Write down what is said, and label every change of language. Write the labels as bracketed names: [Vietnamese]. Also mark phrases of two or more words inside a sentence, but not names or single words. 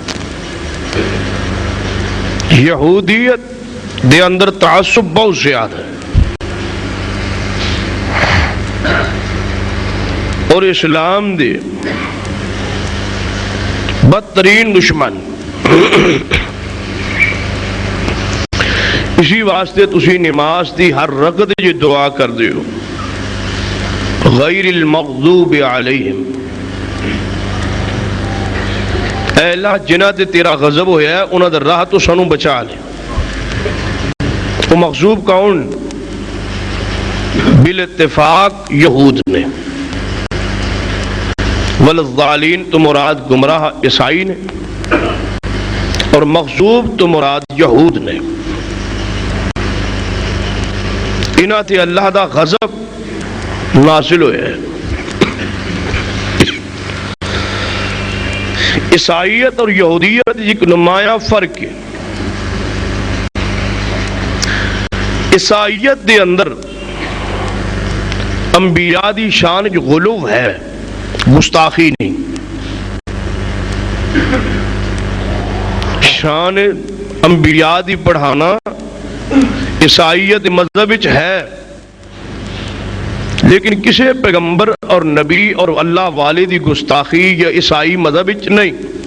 [Punjabi] یہودیت دے اندر تعصب بہت زیادہ ہے، اور اسلام دے بدترین دشمن۔ اسی واسطے تسی نماز دی ہر رکعت یہ دعا کر دیو، [Arabic] غیر المغضوب علیہم، [Punjabi] اے اللہ جنہ تے تیرا غضب ہویا ہے انہاں دا راہ تو سانو بچا لے۔ وہ مغضوب کون؟ بالاتفاق یہود نے، والضالین تو مراد گمراہ عیسائی نے، اور مغضوب تو مراد یہود نے۔ انہاں تے اللہ دا غضب نازل ہویا ہے۔ [Urdu] عیسائیت اور یہودیت ایک نمایاں فرق ہے۔ [Punjabi] عیسائیت دے اندر انبیاء دی شان جو غلو ہے، گستاخی نہیں، شان انبیاء دی پڑھانا عیسائیت مذہب وچ ہے، لیکن کسی پیغمبر اور نبی اور اللہ والے دی گستاخی یا عیسائی مذہب وچ نہیں۔